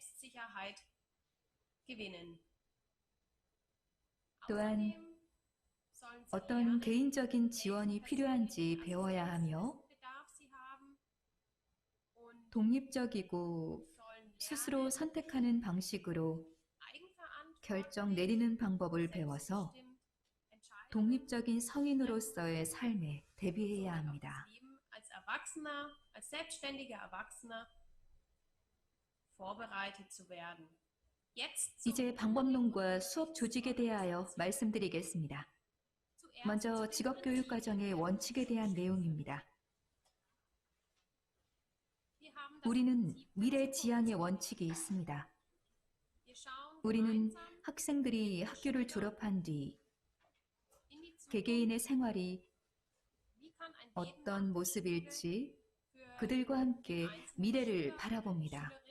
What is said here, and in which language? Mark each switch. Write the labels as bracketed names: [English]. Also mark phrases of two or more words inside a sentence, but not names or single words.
[Korean] 또한 어떤 개인적인 지원이 필요한지 배워야 하며 독립적이고 스스로 선택하는 방식으로 결정 내리는 방법을 배워서 독립적인 성인으로서의 삶에 대비해야 합니다. [German] Als Erwachsener, als selbstständiger Erwachsener vorbereitet zu werden. [Korean] 이제 방법론과 수업 조직에 대하여 말씀드리겠습니다. 먼저 직업교육과정의 원칙에 대한 내용입니다. 우리는 미래 지향의 원칙이 있습니다. 우리는 학생들이 학교를 졸업한 뒤 개개인의 생활이 어떤 모습일지 그들과 함께 미래를 바라봅니다.